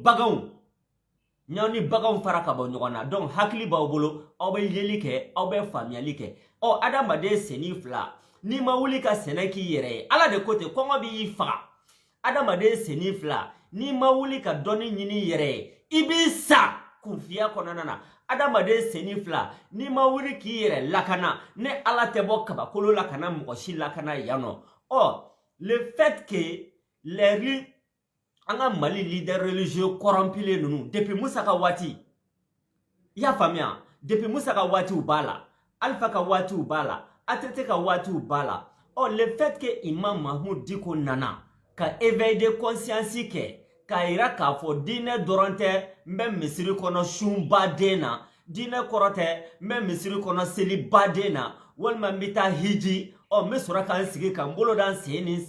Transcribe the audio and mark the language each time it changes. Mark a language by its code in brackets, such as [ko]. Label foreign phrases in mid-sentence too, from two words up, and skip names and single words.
[bm] ni baganw fara ka bɔ ɲɔgɔn na donc hakili b'aw bolo aw bɛ yeli kɛ aw bɛ faamuyali kɛ adamaden senni fila n'i ma wuli ka sɛnɛ k'i yɛrɛ ye ala de ko ten kɔngɔ b'i faga adamaden senni fila n'i ma wuli ka dɔnni ɲini yɛrɛ ye i b'i sa kunfiya kɔnɔna na adamaden senni fila n'i ma wuli k'i yɛrɛ lakana ne ala tɛ bɔ kabakolo la kana mɔgɔ si lakana yan nɔ [fr] le fait que les [bm] an ka Mali [fr] leader religieux corrompus [bm] ninnu depuis Musa ka waati i y'a faamuya depuis Musa ka waatiw b'a la Alpha ka waatiw b'a la ATT ka waatiw b'a la [fr] le fait que [bm] Imam Mahmoud Dicko nana ka [fr] éveil de conscience [bm] kɛ k'a yira k'a fɔ diinɛ dɔrɔn tɛ n bɛ misiri kɔnɔ sun baden na diinɛ kɔrɔ tɛ n bɛ misiri kɔnɔ seli baden na walima n bɛ taa hiji n bɛ sɔrɔ ka n sigi ka n bolo da n sen